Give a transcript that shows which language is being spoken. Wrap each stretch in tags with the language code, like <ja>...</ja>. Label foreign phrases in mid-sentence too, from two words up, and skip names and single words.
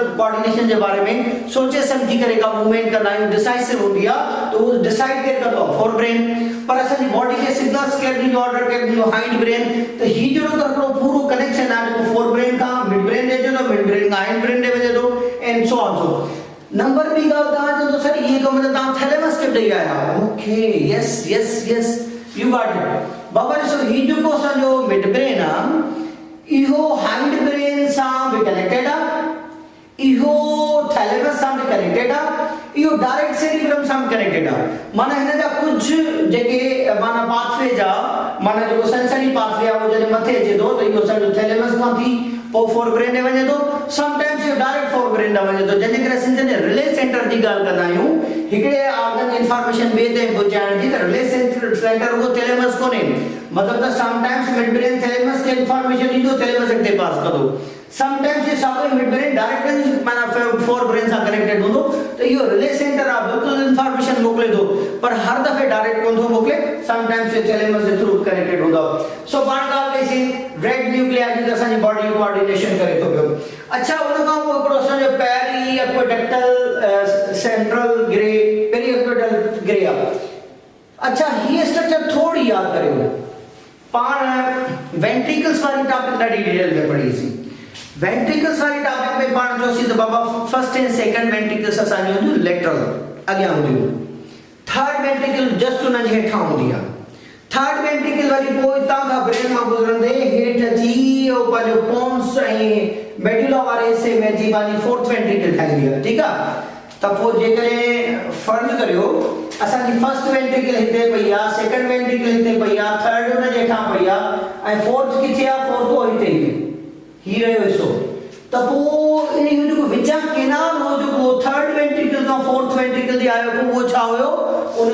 <sd>कोऑर्डिनेशन जे बारे में सोचे सम्झी करे का मूवमेंट कंदा आहियूं डिसाइसिव हूंदी आहे त उहो डिसाइड केरु कंदो आहे</sd> <en>fore brain</en> <sd>पर असांजी बॉडी खे सिग्नल्स केरु ॾींदो ऑर्डर केरु ॾींदो</sd> <en>hind brain</en> <sd>त ही जहिड़ो त हिकिड़ो पूरो कनेक्शन आहे जेको</sd> <en>fore brain</en> <sd>खां</sd> <en>mid brain</en> <sd>ॾे वेंदो</sd> <en>mid brain</en> <sd>खां</sd> <en>hind brain</en> <sd>ॾे वञे थो</sd> <en>and so on so number</en> <sd>ॿी ॻाल्हि तव्हां चवंदो सर इहे कम त तव्हां थैलेमस खे ॾेई आया</sd> <en>OK yes yes yes you got it</en> <sd>बाबा ॾिसो ही जेको असांजो</sd> <en>mid brain</en> <sd>आहे इहो</sd> <en>hind brain</en> <sd>सां बि कनेक्टेड आहे इहो थैलेमस सां बि कनेक्टेड आहे इहो</sd> <en>direct cerebrum</en> <sd>सां बि कनेक्टेड आहे माना हिन जा कुझु जेके माना पाथवे जा माना जेको</sd> <en>sensory pathway</en> <sd>आहे उहो जॾहिं मथे अचे थो त इहो असांजो थैलेमस खां थी पोइ</sd> <en>fore brain</en> <sd>ॾे वञे थो समटाइम्स इहो</sd> <en>direct fore</en> <sd>ब्रेन ॾे वञे थो जंहिंजे करे असीं जॾहिं</sd> <en>relay center</en> <sd>जी ॻाल्हि कंदा आहियूं हिकिड़े</sd> <en>organ information</en> <sd>ॿिए ते पहुचाइण जी त</sd> <en>relay center</en> <sd>उहो थैलेमस कोन्हे मतिलबु त समटाइम्स</sd> <en>mid brain</en> <sd>थैलेमस खे इंफॉर्मेशन ॾींदो थैलेमस अॻिते पास कंदो समटाइम्स ये सारे</sd> <en>mid brain direct</en> <sd>माना</sd> <en>fore brain</en> <sd>सां कनेक्टेड हूंदो त इहो</sd> <en>relay center</en> <sd>आहे बिल्कुलु इंफॉर्मेशन मोकिले थो पर हर दफ़े डायरेक्ट कोन थो मोकिले समटाइम्स ये थैलेमस जे थ्रू कनेक्टेड हूंदो सो पाण ॻाल्हि कईसीं</sd> <en>red nuclei</en> <sd>जी असांजी</sd> <en>body coordination</en> <sd>करे थो पियो अच्छा उन खां पोइ हिकिड़ो असांजो</sd> <en>peri aqueductal central grey peri aqueductal grey</en> <sd>आहे अच्छा हीअ स्ट्रक्चर थोड़ी यादि करियो पाण वेंट्रिकल्स वारी टॉपिक ॾाढी डिटेल में पढ़ीसीं वेंट्रिकल्स वारी टॉपिक में पाण जोसी त बाबा</sd> <en>first and second ventricles</en> <sd>असांजी हूंदियूं लेटरल अॻियां हूंदियूं</sd> <en>third ventricle</en> <sd>जस्ट उन जे हेठां हूंदी आहे</sd> <en>third ventricle</en> <sd>वरी पोइ हितां खां ब्रेन मां गुज़रंदे हेठि अची पंहिंजो पोन्स ऐं मेडुला वारे हिसे में अची पंहिंजी</sd> <en>fourth ventricle</en> <sd>ठाहींदी आहे ठीकु आहे त पोइ जेकॾहिं फर्ज़ करियो असांजी</sd> <en>first ventricle</en> <sd>हिते पई आहे</sd> <en>second ventricle</en> <sd>हिते पई आहे थर्ड उन जे हेठां पई आहे ऐं फोर्थ किथे आहे फोर्थ हो हिते ही रहियो हिसो त पोइ इन जो जेको विचां केनाल हो जेको</sd> <en>third ventricle</en> <sd>खां</sd> <en>fourth ventricle</en> <sd>ते आयो पोइ उहो छा हुयो उन</sd>